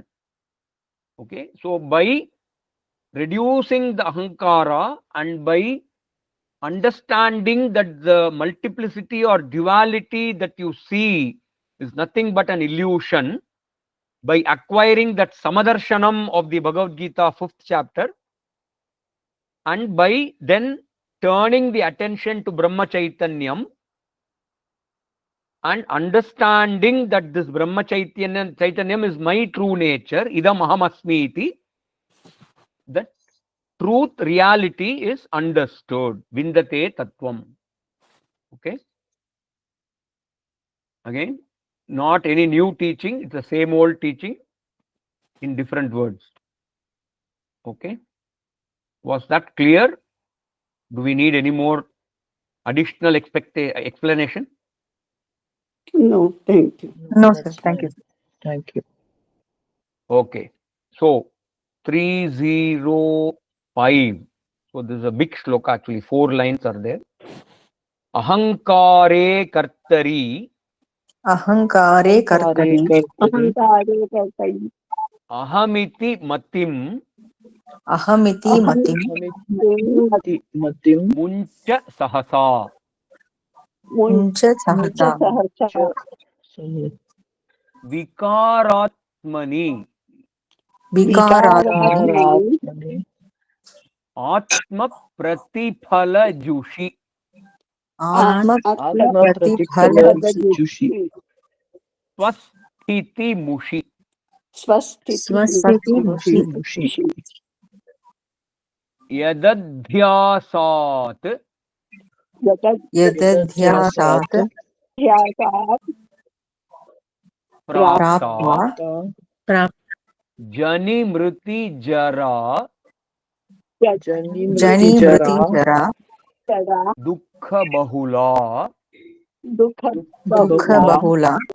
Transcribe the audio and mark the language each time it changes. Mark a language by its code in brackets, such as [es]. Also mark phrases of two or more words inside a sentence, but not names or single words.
[en] Okay, so by reducing the ahankara and by understanding that the multiplicity or duality that you see is nothing but an illusion, by acquiring that samadarshanam of the Bhagavad Gita 5th chapter, and by then turning the attention to [sa] ब्रह्म चैतन्यम् [en] and understanding that this [sa] ब्रह्म चैतन्यम् [en] is my true nature, [sa] इदम् अहम् अस्मि इति, [en] that truth, reality is understood. [sa] विन्दते तत्त्वम्. [en] Okay. Again, not any new teaching, it's the same old teaching in different words. Okay. Was that clear? Do we need any more additional explanation? No, thank you. No, sir. That's Thank you. fine. Thank you. Okay. So 305. So this is a big shloka actually. 4 lines are there. [sa] अहङ्कारे कर्तरि. अहङ्कारे कर्तरि. अहङ्कारे कर्तरि. अहमिति मतिम्. अहमिति मतिम्. अहमिति मतिम्. मुञ्च सहसा. मुञ्च सहत. Vikaratmani. Vikaratmani. आत्म प्रतिफल जुषि. Atma Atma pratiphala jushi. स्वस्थिति मुषि. स्वस्थिति मुषि. Mushi. Yadadhyasat. Yadadhyasat Prapta. prapta जनि मृति जरा. जनि मृति जरा दुःख बहुल. दुःख बहुल